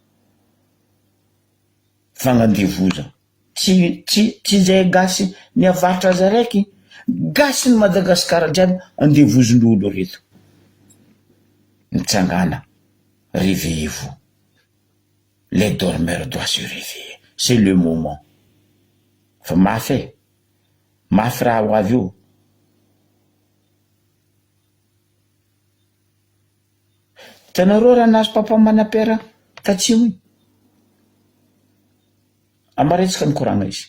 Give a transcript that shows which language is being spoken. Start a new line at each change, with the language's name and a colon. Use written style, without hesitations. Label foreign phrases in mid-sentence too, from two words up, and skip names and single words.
Malagasy: fagnandevoza tsy zay gasy ny avaritra azy araiky gasy ny Madagasikara jiaby andevozon'olo reto mitsangana.
French: Réveillez-vous. Les dormeurs doivent se réveiller. C'est le moment.
Malagasy: Fa mafy raha ho avy io. Tanareo raha nahazo papa manapera tatsimo igny. Amaretsika nikoragna izy.